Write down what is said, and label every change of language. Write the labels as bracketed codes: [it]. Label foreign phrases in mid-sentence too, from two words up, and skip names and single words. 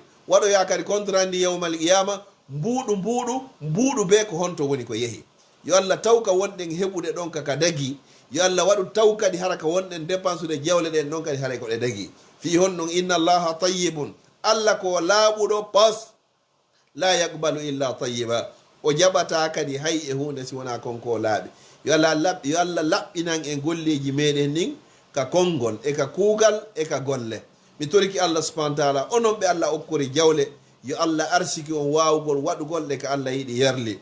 [ff] Waɗoya kadi contrat ndi [ar] yawmal qiyama [ff] mbuuɗu be ko honto woni ko yehi. Yo Allah tawka wonɗen heɓude ɗon kaka dagi. Yo Allah waɗu taw kadi hara ka wonɗen dépense ude jawle ɗen ɗon kadi haray ko ɗe dagi. Fi honnon [ar] inna allaha tayyibun, [ff] Allah ko laaɓuɗo pas [ar] la yaqbalu illa tayyiba. [ff] O jaɓata kadi hay e hunde si wona konko laaɓi. Yo Allah laɓɓinan e golleji meɗen nin ka konngol e ka kuugal e ka golle. Mi toriki Allah [ar] subhanahu wa taala [ff] onon ɓe Allah okkori jawle yo Allah arsiki on wawugol waɗugol ɗe ka Allah yiɗi yarli.